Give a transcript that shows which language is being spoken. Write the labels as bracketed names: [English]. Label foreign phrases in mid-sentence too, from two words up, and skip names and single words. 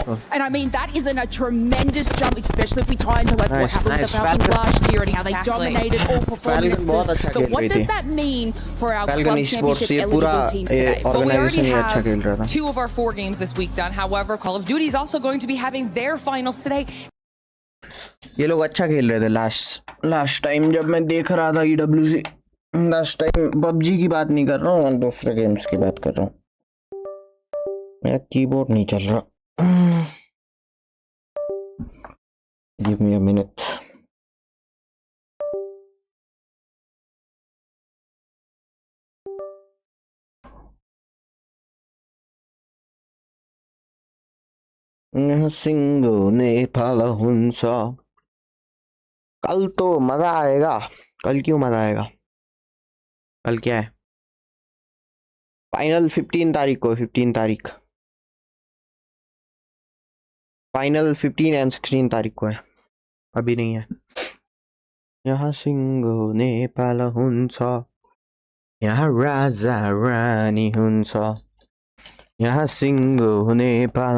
[English] And I mean, that isn't a tremendous jump, especially if we tie into like what happened with the Falcons last year and how they dominated all performances. But what does that mean for our club championship eligible teams today? But we already have 2 of our 4 games this week done. However, Call of Duty is also going to be having their finals today. [Hindi] ये लोग अच्छा खेल रहे थे [English] last time [Hindi] जब मैं देख रहा था EWC। [English] last time [Hindi] PUBG की बात नहीं कर रहा हूँ, दूसरे गेम्स की बात कर रहा हूँ। मेरा कीबोर्ड नहीं चल रहा। [English] Give me a minute. [Nepali] सिंगो नेपाल हुन्छ। [Hindi] कल तो मजा आएगा। कल क्यों मजा आएगा? कल क्या है? फाइनल 15 तारीख को, 15 तारीख। फाइनल 15 एंड 16 तारीख को है, अभी नहीं है। [Nepali] यहाँ सिंगो नेपाल हुन्छ, यहाँ राजा रानी हुन्छ, यहाँ सिंगो नेपाल।